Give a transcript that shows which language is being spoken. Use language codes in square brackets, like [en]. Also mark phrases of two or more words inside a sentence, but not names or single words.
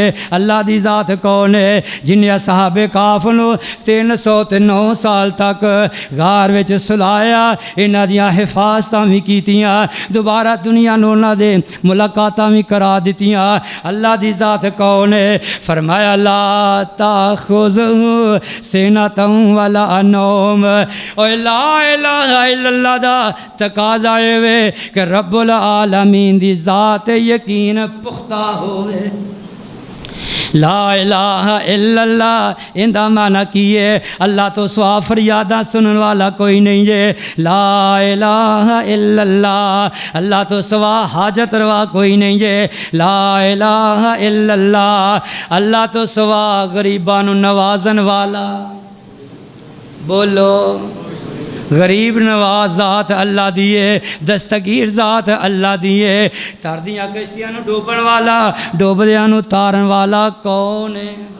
[pa] اللہ دی ذات کون ہے? جنہیں اصحاب کہف نوں 309 سال تک غار وچ سلایا، انہاں دیاں حفاظتاں بھی کیتیاں، دوبارہ دنیا نوں انہاں دے ملاقاتاں بھی کرا دتیاں. اللہ دی ذات کون ہے? [ar] فرمایا لا تأخذه سنة ولا نوم. [pa] اوئے [ar] لا إله إلا الله [pa] دا تقاضا وے کہ رب العالمین دی ذات یقین پختہ ہووے. [ar] لا إله إلا الله [pa] ایہدا معنیٰ کی ہے? اللہ توں سوا فریاداں سنن والا کوئی نہیں ہے. [ar] لا إله إلا الله [pa] اللہ توں سوا حاجت روا کوئی نہیں ہے. [ar] لا إله إلا الله [pa] اللہ توں سوا غریباں نوں نوازن والا. بولو غریب نواز ذات اللہ دی ہے، دستگیر ذات اللہ دی ہے. تردیاں کشتیاں نوں ڈوبن والا، ڈوبدیاں نوں تارن والا کون ہے?